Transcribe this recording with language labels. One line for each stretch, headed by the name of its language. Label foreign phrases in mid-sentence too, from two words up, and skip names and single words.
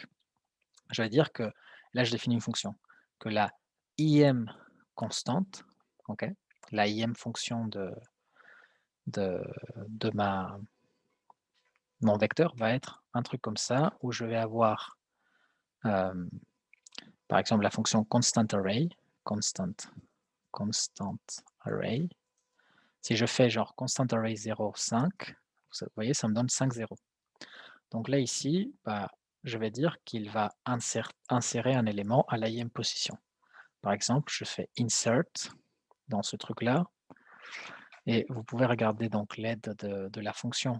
French: Je vais dire que là, je définis une fonction, que la IM constante, OK, la IM fonction de, de mon vecteur va être un truc comme ça, où je vais avoir, par exemple, la fonction
English: constant array, constant, constant array.
French: Si je fais genre
English: constant array
French: 0, 5, vous voyez, ça me donne 5, 0. Donc là, ici, je vais dire qu'il va insérer un élément à la IM position. Par exemple, je fais insert dans ce truc-là, Et vous pouvez regarder donc l'aide de la fonction.